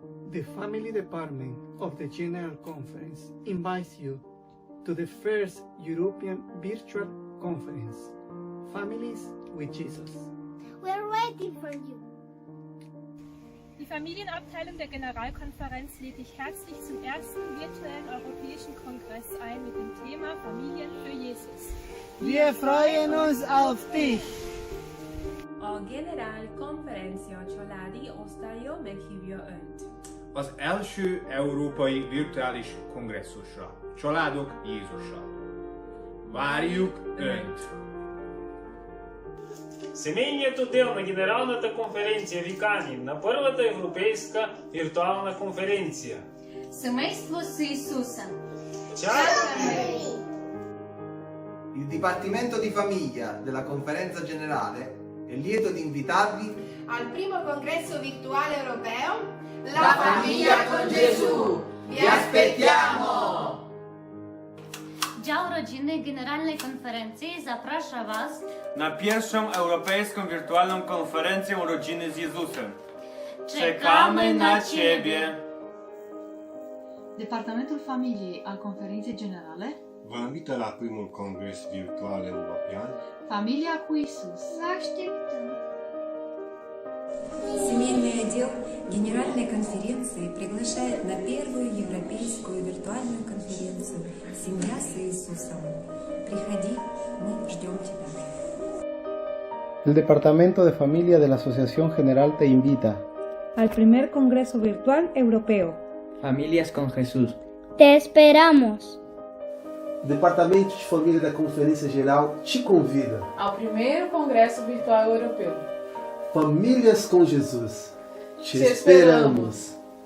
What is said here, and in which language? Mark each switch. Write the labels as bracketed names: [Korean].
[English] The Family Department of the General Conference invites you to the first European Virtual Conference, Families with Jesus. We're waiting for you. [German] Die Familienabteilung der Generalkonferenz lädt dich herzlich zum ersten virtuellen Europäischen Kongress ein mit dem Thema Familien für Jesus. Wir freuen uns auf dich! [Hungarian] A generálkonferencia családi osztálya meghívja Önt. Az első európai virtuális kongresszusra. Családok Jézussal. Várjuk Önt! [Bulgarian] Семейният отдел на Генералната конференция ви кани на първата европейска виртуална конференция. Семейство с Исуса. Чакаме! [Italian] Il Dipartimento di Famiglia della Conferenza Generale è lieto di invitarvi al primo congresso virtuale europeo La famiglia con Gesù. Vi aspettiamo! [Polish] Dział Rodziny Generalnej Konferencji zaprasza Was na pierwszą europejską wirtualną konferencję Rodziny z Jezusem. Czekamy na Ciebie! [Romanian] Departamentul Familiei al Conferinței Generale vă invită la primul congres virtual european Familia cu Isus. Vă așteptăm! [Russian] Семейный отдел Генеральной конференции приглашает на первую европейскую виртуальную конференцию «Семья с Иисусом». Приходи, мы ждем тебя. [Spanish] El Departamento de Familia de la Asociación General te invita al primer Congreso Virtual Europeo. Familias con Jesús. Te esperamos! [Portuguese] O Departamento de Família da Conferência Geral te convida ao primeiro Congresso Virtual Europeu. Famílias com Jesus. Te esperamos.